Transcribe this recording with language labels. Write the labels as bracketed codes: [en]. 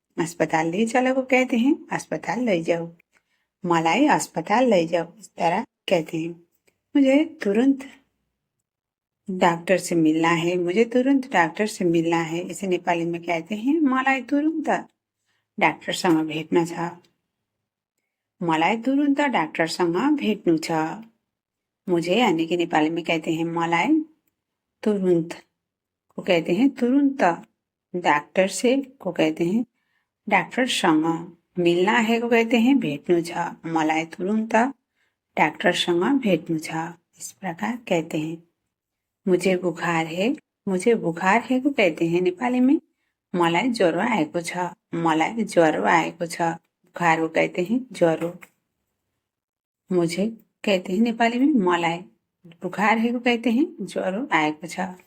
[hi] अस्पताल ले चलो को कहते हैं अस्पताल लैजाऊ। [ne] मलाई अस्पताल लैजाऊ [hi] इस तरह कहते हैं। मुझे तुरंत डॉक्टर से मिलना है। मुझे तुरंत डॉक्टर से मिलना है। इसे नेपाली में कहते हैं [ne] मलाई तुरंत डाक्टरसँग भेट्न छ। मलाई तुरंत डाक्टरसँग भेट्नु छ। [hi] मुझे यानी कि नेपाली में कहते हैं [ne] मलाई तुरंत [hi] को कहते हैं तुरंत। डॉक्टर से को कहते हैं डाक्टरसँग। मिलना है को कहते हैं [ne] भेट्नु छ। मलाई तुरंत डाक्टरसँग भेट्नु छ। [hi] इस प्रकार कहते हैं। मुझे बुखार है। मुझे बुखार है को कहते हैं नेपाली में [ne] मलाई ज्वरो आएको छ। मलाई ज्वरो आएको छ। [hi] बुखार को कहते हैं ज्वरो। मुझे कहते हैं नेपाली में मलाई बुखार है को कहते हैं [ne] ज्वरो आएको छ।